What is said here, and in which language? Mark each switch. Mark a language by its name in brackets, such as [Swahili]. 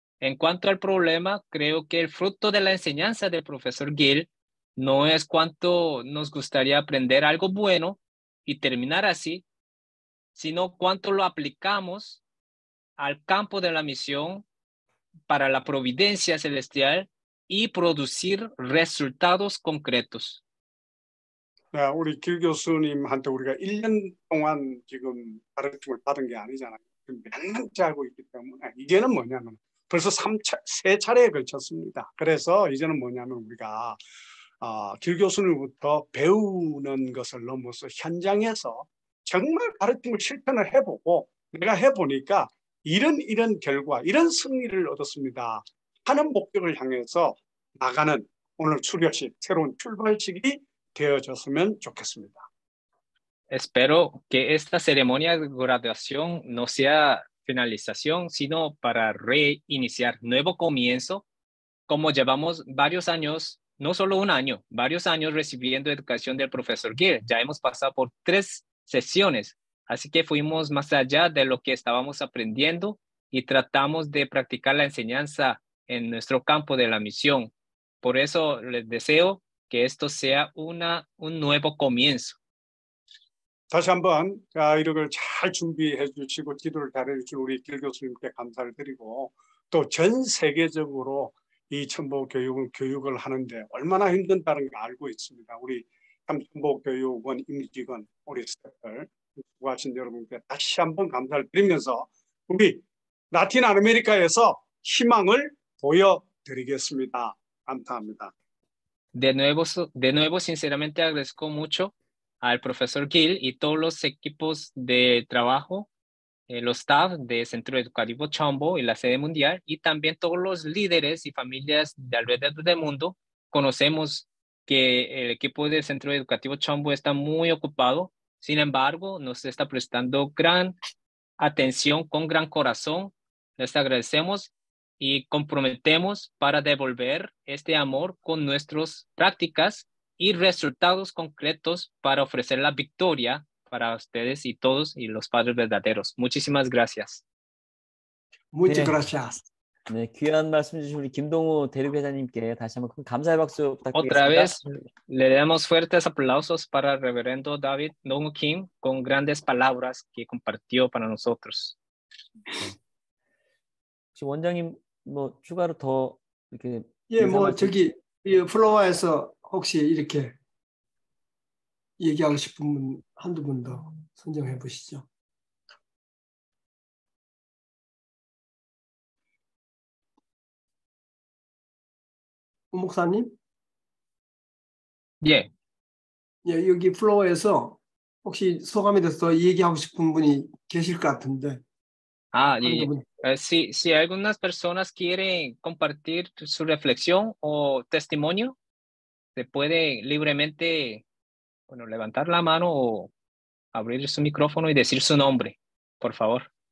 [Spanish] En cuanto al problema, creo que el fruto de la enseñanza del profesor Gil no es cuánto nos gustaría aprender algo bueno y terminar así, sino cuánto lo aplicamos al campo de la misión para la providencia celestial y producir resultados concretos. [Korean] 네, 우리 길 교수님한테 우리가 1년 동안 지금 가르침을 받은 게 아니잖아요. 몇 년째 알고 있기 때문에 이제는 뭐냐면 벌써 세 차례에 걸쳤습니다. 그래서 이제는 뭐냐면 우리가 길 교수님부터 배우는 것을 넘어서 현장에서 정말 가르침을 실천을 해보고 내가 해보니까 이런 결과, 이런 승리를 얻었습니다 하는 목적을 향해서 나가는 오늘 수료식, 새로운 출발식이 되어졌으면 좋겠습니다. [Spanish] Espero que esta ceremonia de graduación no sea finalización, sino para reiniciar nuevo comienzo, como llevamos varios años, no solo un año, varios años recibiendo educación del profesor Gil. Ya hemos pasado por 3 sesiones, así que fuimos más allá de lo que estábamos aprendiendo y tratamos de practicar la enseñanza en nuestro campo de la misión. Por eso les deseo que esto sea un nuevo comienzo. [Korean] 다시 한번 이걸 잘 준비해 주시고 지도를 잘해 주신 우리 길 교수님께 감사를 드리고 또 전 세계적으로 이 첨보 교육을 하는데 얼마나 힘든다는 걸 알고 있습니다. 우리 첨보 교육원 임직원 우리 스태프들 수고하신 여러분께 다시 한번 감사를 드리면서 우리 라틴 아메리카에서 희망을 보여드리겠습니다. 감사합니다. [Spanish] De nuevo, sinceramente agradezco mucho al profesor Gil y todos los equipos de trabajo, los staff de Centro Educativo Chombo y la sede mundial, y también todos los líderes y familias de alrededor del mundo. Conocemos que el equipo del Centro Educativo Chombo está muy ocupado, sin embargo, nos está prestando gran atención con gran corazón. Les agradecemos y comprometemos para devolver este amor con nuestras prácticas y resultados concretos para ofrecer la victoria para ustedes y todos y los padres verdaderos. Muchísimas gracias. Muchas gracias. [Korean] 네, 귀한 말씀 주신 우리 김동우 대륙회장님께 다시 한번 큰 감사의 박수 부탁드리겠습니다. [Spanish] Otra vez le damos fuertes aplausos para el reverendo David Dong Kim con grandes palabras que compartió para nosotros. [Korean] 혹시 원장님 뭐 추가로 더 이렇게 예, 뭐 저기 이 플로어에서 혹시 이렇게 얘기하고 싶은 분 한두 분 더 선정해 보시죠. 우 목사님? 예. 예, 여기 플로어에서 혹시 소감에 대해서 얘기하고 싶은 분이 계실 것 같은데. [Spanish] Y si algunas personas quieren compartir su reflexión o testimonio, se puede libremente, bueno, levantar la mano o abrir su micrófono y decir su nombre, por favor.